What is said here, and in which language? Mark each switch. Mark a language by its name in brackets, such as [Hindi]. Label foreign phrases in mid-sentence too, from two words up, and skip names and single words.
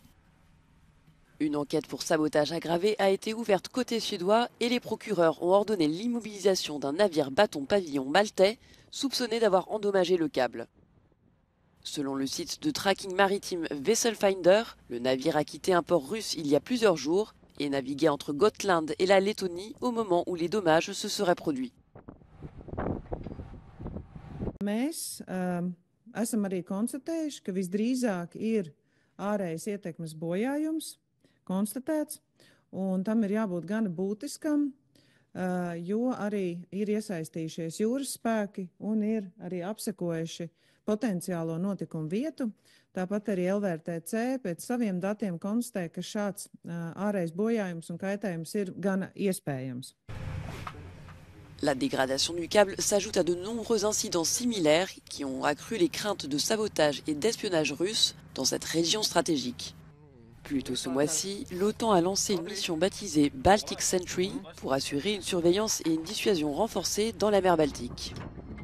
[French] Une enquête pour sabotage aggravé a été ouverte côté suédois et les procureurs ont ordonné l'immobilisation d'un navire bâton-pavillon maltais soupçonné d'avoir endommagé le câble. Selon le site de tracking maritime Vesselfinder, le navire a quitté un port russe il y a plusieurs jours et naviguait entre Gotland et la Lettonie au moment où les dommages se seraient produits. [Latvian] Mēs esam arī konstatējuši, ka visdrīzāk ir ārējas ietekmes bojājums konstatēts, un tam ir jābūt gan būtiskam, jo arī ir iesaistījušies jūras spēki un ir arī apsekojuši potenciālo notikumu vietu. Tāpat arī LVRTC pēc saviem datiem konstatē, ka šāds ārējs bojājums un kaitējums ir gan iespējams. [French] La dégradation du câble s'ajoute à de nombreux incidents similaires qui ont accru les craintes de sabotage et d'espionnage russe dans cette région stratégique. Plus tôt ce mois-ci, l'OTAN a lancé une mission baptisée Baltic Sentry pour assurer une surveillance et une dissuasion renforcées dans la mer Baltique.